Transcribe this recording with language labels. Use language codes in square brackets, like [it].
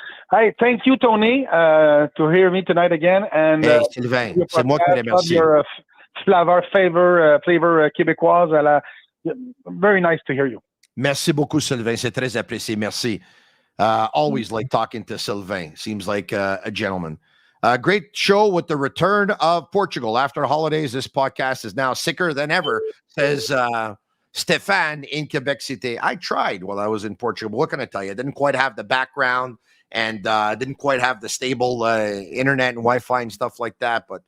[en] Hey, thank you, Tony, to hear me tonight again. And [fr] Sylvain, c'est moi qui te remercie. [en] Your flavor québécoise. Very nice to hear you. [fr] Merci beaucoup, Sylvain. C'est très apprécié. Merci. [en] Always like talking to Sylvain. Seems like a gentleman. Great show with the return of Portugal. After holidays, this podcast is now sicker than ever, says Stéphane in Quebec City. I tried while I was in Portugal. What can I tell you? I didn't quite have the background and didn't quite have the stable internet and Wi-Fi and stuff like that.